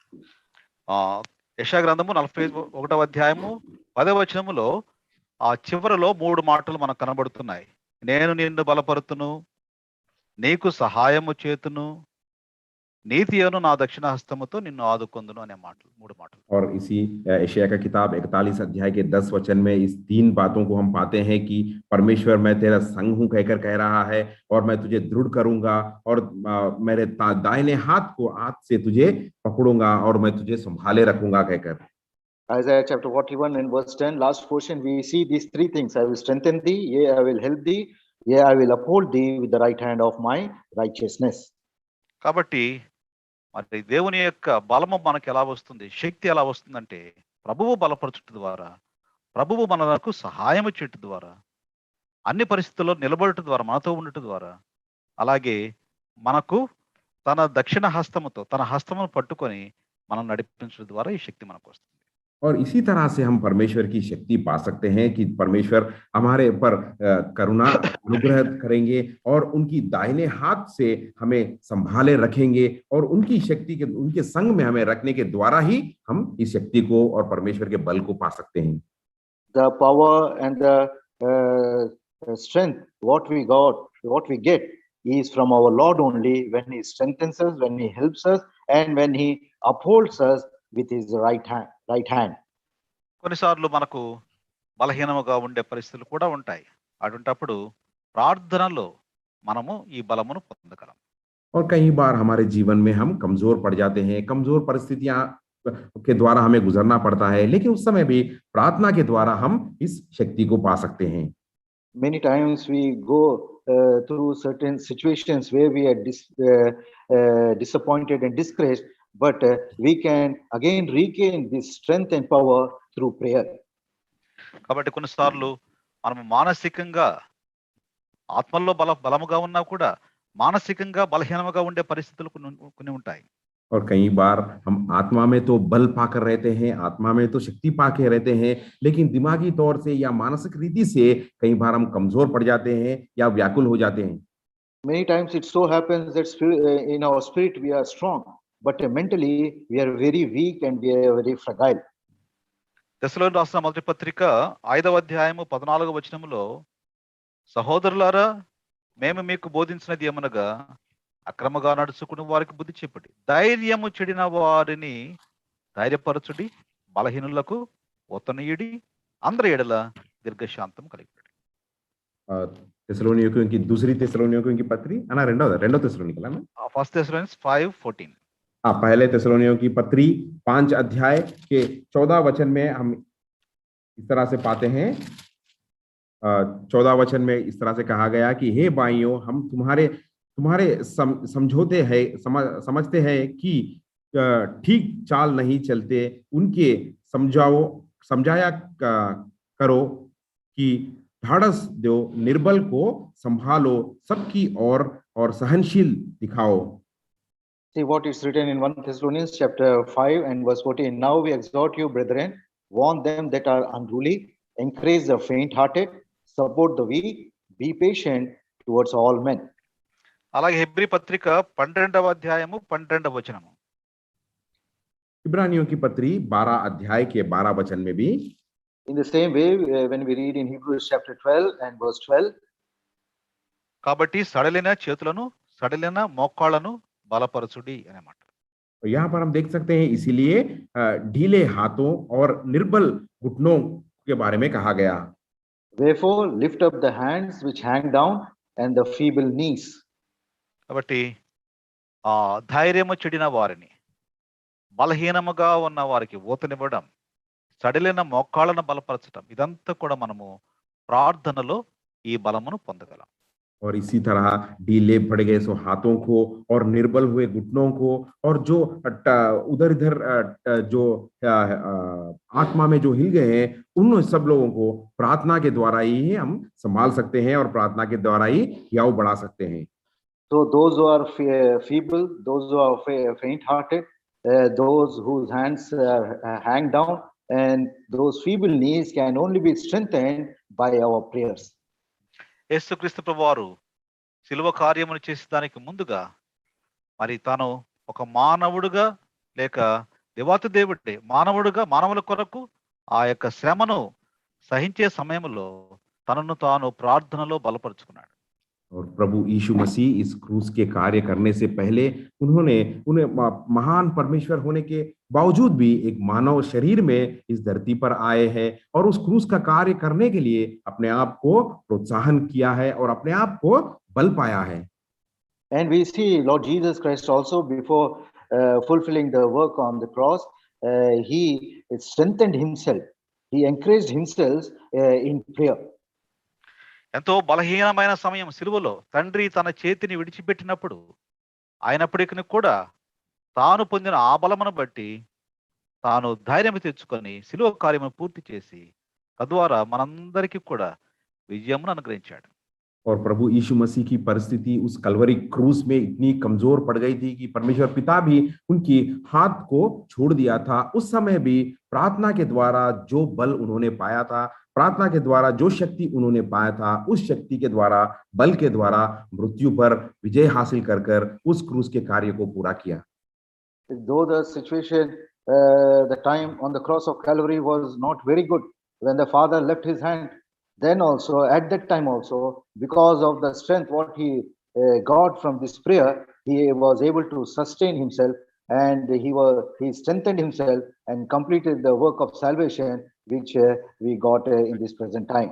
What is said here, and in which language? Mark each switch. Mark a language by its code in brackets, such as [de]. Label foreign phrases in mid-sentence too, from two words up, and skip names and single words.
[te] యెషయా గ్రంథము 41వ అధ్యాయము 10వ వచనములో ఆ చివరలో 3 మాటలు మనకు కనబడుతున్నాయి. నేను నిన్ను బలపరుతును, నీకు సహాయము చేతును, నీతి అను నా దక్షిణ హస్తముతో నిన్ను ఆదుకొందును అనే మాటలు, 3 మాటలు. [hi] और इसी यशायाह का किताब 41 अध्याय के 10 वचन में इस 3 बातों को हम पाते हैं कि परमेश्वर मैं तेरा संग हूं कहकर कह रहा है और मैं तुझे दृढ़ करूंगा और मेरे दाहिने हाथ से तुझे पकड़ूंगा और मैं तुझे संभाले रखूंगा कहकर। [en] Isaiah chapter 41 and verse 10, last portion, we see these 3 things. I will strengthen thee, yea, I will help thee, yea, I will uphold thee with the right hand of my righteousness. [te] కాబట్టి మరి దేవుని యొక్క బలము మనకు ఎలా వస్తుంది, శక్తి ఎలా వస్తుందంటే ప్రభువు బలపరచుట ద్వారా, ప్రభువు మనకు సహాయము చేయట ద్వారా, అన్ని పరిస్థితుల్లో నిలబడట ద్వారా, మనతో ఉండట ద్వారా, అలాగే మనకు తన దక్షిణ హస్తముతో తన హస్తమును పట్టుకొని మనం నడిపించడం ద్వారా ఈ శక్తి మనకు వస్తుంది. [hi] और इसी तरह से हम परमेश्वर की शक्ति पा सकते हैं कि परमेश्वर हमारे ऊपर करुणा अनुग्रह करेंगे और उनकी दाहिने हाथ से हमें संभाले रखेंगे और उनकी शक्ति के उनके संग में हमें रखने के द्वारा ही हम इस शक्ति को और परमेश्वर के बल को पा सकते हैं। [en] The power and the strength what we get is from our Lord only when he strengthens us, when he helps us, and when he upholds us with his right hand. [te] కొన్నిసార్లు మనకు బలహీనముగా ఉండే పరిస్థితులు కూడా ఉంటాయి. అటువంటప్పుడు ప్రార్థనలో మనము ఈ బలమును పొందగలం. [hi] और कई बार हमारे जीवन में हम कमजोर पड़ जाते हैं, कमजोर परिस्थितियां के द्वारा हमें गुजरना पड़ता है, लेकिन उस समय भी प्रार्थना के द्वारा हम इस शक्ति को पा सकते हैं। [en] Many times we go through certain situations where we are disappointed and discouraged, but we can again regain this strength and power through prayer. [te] కాబట్టి కొన్నిసార్లు మనము మానసికంగా ఆత్మల్లో బలముగా ఉన్నా కూడా మానసికంగా బలహీనముగా ఉండే పరిస్థితులు కొన్ని ఉంటాయి. [hi] और कई बार हम आत्मा में तो बल पाकर रहते हैं, आत्मा में तो शक्ति पाके रहते हैं, लेकिन दिमागी तौर से या मानसिक रीति से कई बार हम कमजोर पड़ जाते हैं या व्याकुल हो जाते हैं। [en] Many times it so happens that in our spirit we are strong, but mentally we are very weak and we are very fragile. [te] తెస్సలోనికీయులకు రాసిన మొదటి పత్రిక 5వ అధ్యాయము 14వ వచనములో, సహోదరులారా మేము మీకు బోధించినది ఏమనగా అక్రమగా నడుచుకుని వారికి బుద్ధి చెప్పండి, ధైర్యము చెడిన వారిని ధైర్యపరచుడి, బలహీనులకు ఓతనీయుడి, అందరి ఎడల దీర్ఘశాంతం కలిగి. [hi] తెస్సలోనికీయులకు की दूसरी తెస్సలోనికీయులకు की पत्री [te] అన్న రెండో తెస్సలోనికీయుల [hi] में [en] 1 Thessalonians 5:14. [hi] पहले తెస్సలోనికీయులకు की पत्री 5 अध्याय के 14 वचन में हम इस तरह से पाते हैं। 14 वचन में इस तरह से कहा गया कि हे भाइयों, हम तुम्हारे समझौते हैं, समझते हैं कि ठीक चाल नहीं चलते, उनके समझाया करो कि ढाढ़स दो, निर्बल को संभालो, सबकी और सहनशील दिखाओ। [en] See what is written in 1 Thessalonians chapter 5 and verse 14. Now we exhort you, brethren, warn them that are unruly, encourage the faint-hearted, support the weak, be patient towards all men. [te] అలాగే హెబ్రీ పత్రిక 12వ అధ్యాయము 12వ వచనము. [hi] इब्रानियों की पत्री 12 अध्याय के 12 वचन में भी [en] In the same way, when we read in Hebrews chapter 12 and verse 12, [te] కాబట్టి సడలిన చేతులను సడలిన మోకాళ్ళను బలపరచుడి అనే మాట. [hi] यहाँ पर हम देख सकते हैं, इसीलिए ढीले हाथों और निर्बल घुटनों के बारे में कहा गया। [en] Wherefore, lift up the hands which hang down and the feeble knees. [te] కాబట్టి ఆ ధైర్యము చెడిన వారిని, బలహీనముగా ఉన్న వారికి ఊతనివ్వడం, సడిలిన మోకాళ్ళను బలపరచడం, ఇదంతా కూడా మనము ప్రార్థనలో ఈ బలమును పొందగలం. [hi] और इसी तरह ढीले पड़ गए सो हाथों को और निर्बल हुए घुटनों को और जो उधर इधर जो आत्मा में जो हिल गए हैं उन सब लोगों को प्रार्थना के द्वारा ही हम संभाल सकते हैं और प्रार्थना के द्वारा ही हियाव बढ़ा सकते हैं. [en] So those who are feeble, those who are faint-hearted, those whose hands hang down, and those feeble knees can only be strengthened by our prayers. [te] యేసుక్రీస్తు ప్రభువారు శిలువ కార్యమును చేసే దానికి ముందుగా మరి తాను ఒక మానవుడుగా లేక దేవాతి దేవుడే మానవుడుగా మానవుల కొరకు ఆ యొక్క శ్రమను సహించే సమయంలో తనను తాను ప్రార్థనలో బలపరుచుకున్నాడు. [hi] और प्रभु यीशु मसीह इस क्रूस के कार्य करने से पहले उन्हें महान परमेश्वर होने के बावजूद भी एक मानव शरीर में इस धरती पर आए हैं और उस क्रूस का कार्य करने के लिए अपने आप को प्रोत्साहन किया है और अपने आप को बल पाया है. [en] And we see Lord Jesus Christ also before fulfilling the work on the cross, he strengthened himself. He encouraged himself in prayer. [te] ఎంతో బలహీనమైన సమయం సిలువలో తండ్రి తన చేతిని విడిచిపెట్టినప్పుడు అయినప్పటికీ కూడా తాను పొందిన ఆ బలమును బట్టి తాను ధైర్యం తెచ్చుకొని సిలువ కార్యమును పూర్తి చేసి తద్వారా మనందరికీ కూడా విజయమును అనుగ్రహించాడు. [hi] और प्रभु यीशु मसीह की परिस्थिति उस कलवरी क्रूस में इतनी कमजोर पड़ गई थी कि परमेश्वर पिता भी उनकी हाथ को छोड़ दिया था. उस समय भी प्रार्थना के द्वारा जो बल उन्होंने पाया था, प्रार्थना के द्वारा जो शक्ति उन्होंने पाया था, उस शक्ति के द्वारा बल के द्वारा मृत्यु पर विजय हासिल कर कर उस क्रूस के कार्य को पूरा किया. [en] Though the situation, the time on the cross of Calvary was not very good, when the Father left his hand, then also at that time also, because of the strength what he got from this prayer, he was able to sustain himself, and he strengthened himself and completed the work of salvation which we got in this present time.